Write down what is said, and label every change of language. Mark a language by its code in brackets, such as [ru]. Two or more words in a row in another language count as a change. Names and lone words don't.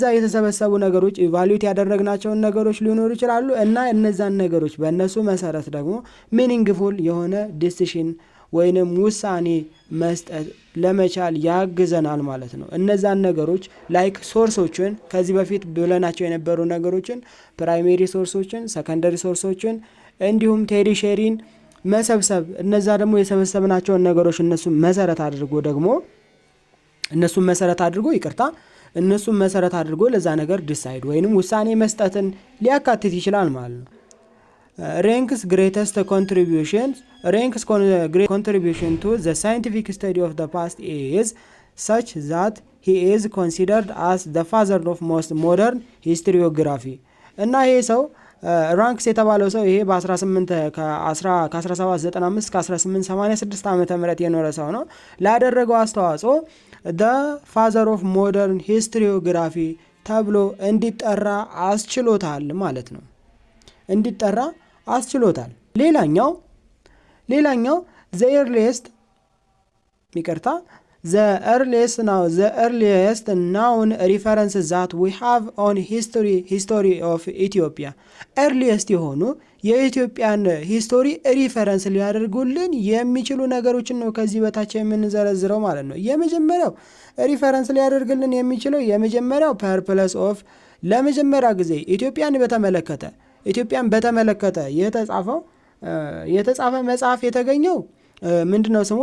[am] የተሰበሰቡ ነገሮች ኢቫሉዌት ያደረግናቸውን ነገሮች ሊኖሩ ይችላሉ እና እነዛን ነገሮች በእነሱ መሰረት ደግሞ ሚኒንግፉል የሆነ ዲሲሽን ወይንም ውሳኔ መስጠት ለመቻል ያግዘናል ማለት ነው። እነዛን ነገሮች ላይክ ሶርሶችን ከዚህ በፊት ብለናቸው የነበሩ ነገሮችን [en] primary sources፣ secondary sources [am] እንዲሁም ቴሪሸሪን መሰብሰብ እነዛ ደግሞ የሰበሰብናቸውን ነገሮች እነሱን መሰረት አድርጎ ለዛ ነገር ዲሳይድ ወይንም ውሳኔ መስጠትን ሊያካትት ይችላል ማለት ነው። [en] ranks greatest contribution to the scientific study of the past is such that he is considered as the father of most modern historiography [am] እና ይሄ ሰው ራንክስ የተባለው ሰው ይሄ ከ1795 እስከ 1886 ዓመተ ምህረት የኖረ ሰው ነው። ላደረገው አስተዋጽኦ [en] the father of modern historiography [am] ተብሎ እንዲጠራ አስችሎታል ማለት ነው። እንዲጠራ አስችሎታል። ሌላኛው the [en] earliest known reference that we have on history of Ethiopia [am] earliest የሆኑ የኢትዮጵያን ሂስቶሪ ሪፈረንስ ሊያደርጉልን የሚችሉ ነገሮችን ነው ከዚህ በታች የምንዘረዝረው ማለት ነው። የመጀመሪያው ሪፈረንስ ሊያደርግልን የሚችለው የመጀመሪያው ፐርፕለስ ኦፍ ለመጀመሪያ ጊዜ ኢትዮጵያን በተመለከተ የተጻፈ መጽሐፍ የተገኘው ምንድነው ስሙ?